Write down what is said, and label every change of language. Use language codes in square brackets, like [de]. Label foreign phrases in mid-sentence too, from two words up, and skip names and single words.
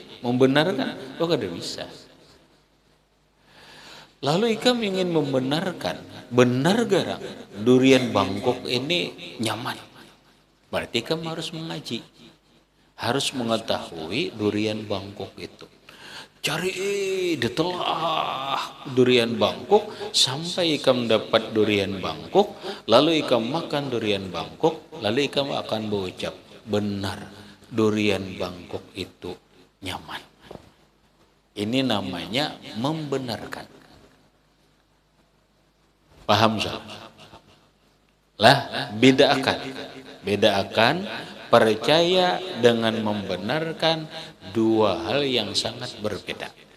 [bjn] Membenarkan, kok kada bisa. Lalu ikam ingin membenarkan, benar garang durian Bangkok ini nyaman. [id] Berarti kamu harus mengaji. Harus mengetahui durian Bangkok itu. [bjn] cari ditelah durian Bangkok sampai ikam dapat durian Bangkok, lalu ikam makan durian Bangkok, lalu ikam akan berucap, benar durian Bangkok itu nyaman. [id] Ini namanya membenarkan. Paham Zal? Lah, bedakan percaya dengan membenarkan, dua hal yang sangat berbeda.